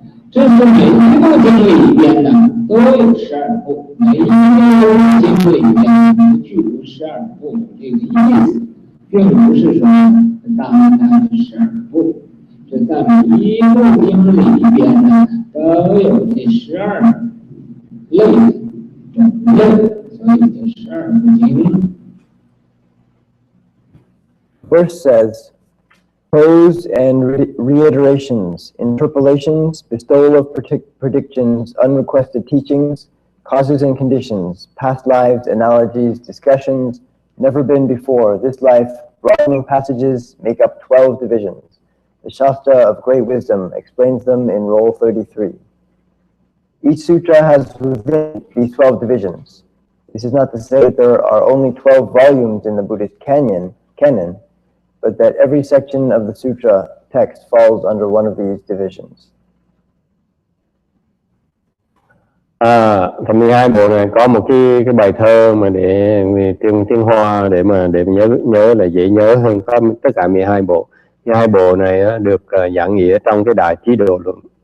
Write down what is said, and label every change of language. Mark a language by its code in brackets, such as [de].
[zh] 这是每一部经里边呢都有12部，每一部经里边都具有12部这个意思，并不是说大的12部。这在每一部经里边呢都有这12类种类，所以这12部经。 [en] Verse says, prose and reiterations, interpolations, bestowal of predictions, unrequested teachings, causes and conditions, past lives, analogies, discussions, never been before, this life, broadening passages make up 12 divisions. The Shastra of Great Wisdom explains them in Roll 33. Each sutra has within these 12 divisions. This is not to say that there are only 12 volumes in the Buddhist canon, but that every section of the sutra text falls under one of these divisions. [vi] Phần 12 bộ này có một cái bài thơ mà để tiếng Hoa để nhớ là dễ nhớ hơn, có tất cả 12 bộ. 12 bộ này được giảng nghĩa trong cái Đại Trí Độ Luận.